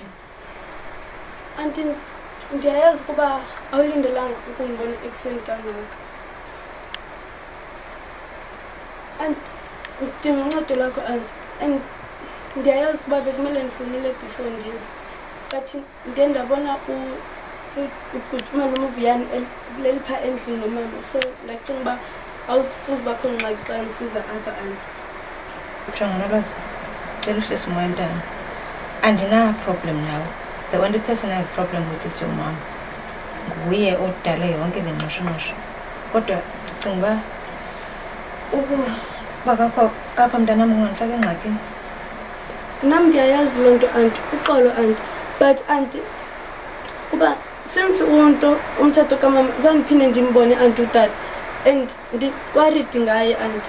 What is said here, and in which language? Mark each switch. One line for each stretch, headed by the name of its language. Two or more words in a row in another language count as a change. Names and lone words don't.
Xhosa: Auntie, ndiyayazi ukuba awulindelanga ukungibona ekuseni kangaka. Auntie, ndidinga uncedo lwakho auntie. And ndiyayazi ukuba bekumele ndifonele before ndize. But ndiye ndabona uphuma noMuviyani leli pha endlini nomama. So ndacinga uba awuzubakho ngxaki xa ndisiza apha auntie. Nolwazi. Delicious mntana. Andina
English: problem now. The only person I have problem with is your mom.
Xhosa: Nguye odala yonke le ngqoshongqosho. Kodwa ndicinga bakakho apha mntanam ungandifaka engxakini. Nam ndiyayazi loo nto auntie, uxolo auntie. But auntie, kuba since umtshato kamama zandiphinde ndimbone auntie utata and ndi-worried ngaye auntie.